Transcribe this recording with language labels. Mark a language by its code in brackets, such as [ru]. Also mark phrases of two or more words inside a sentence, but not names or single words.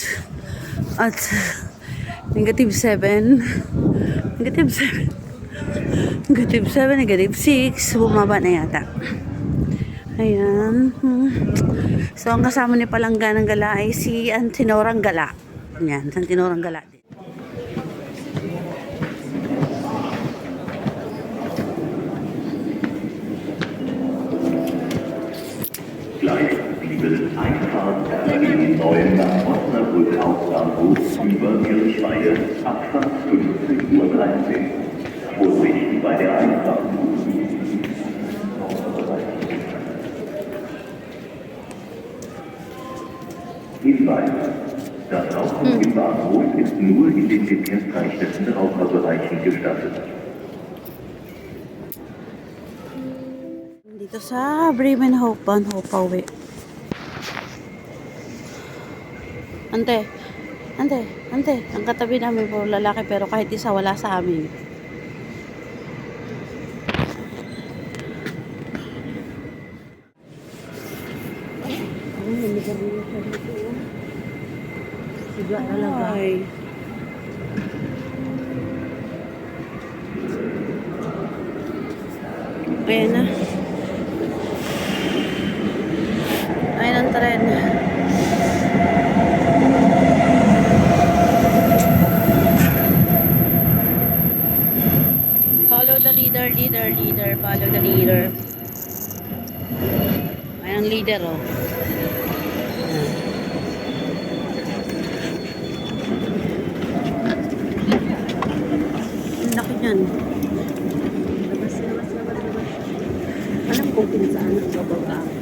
[en] At negative 7, negative 7, negative 7, negative 6, [tl] bumaba na yata. Ayan. So ang kasama ni palangga ng gala ay si Antinorang Gala. Yan, Antinorang Gala din. [de] Gleich blieben Einfahrt RB 9 nach Osnabrück Hauptbahnhof über Kirchweihe, Abfahrt 15:13 Uhr. Vorsicht bei der Einfahrt. Hinweis. Das Rauchen im Bahnhof ist nur in den gekennzeichneten Raucherbereichen gestattet. [tl] Dito sa Bremen Hauptbahnhof pauwi. Ante, ang katabi namin puro lalaki pero kahit isa wala sa amin. Siga talaga. Ay. Ayan na. Ayan ang tren. [en] Follow the leader. Follow the leader. [tl] Ayan ang leader, oh. Ang laki niyan. Alam ko kung saan ang bababa.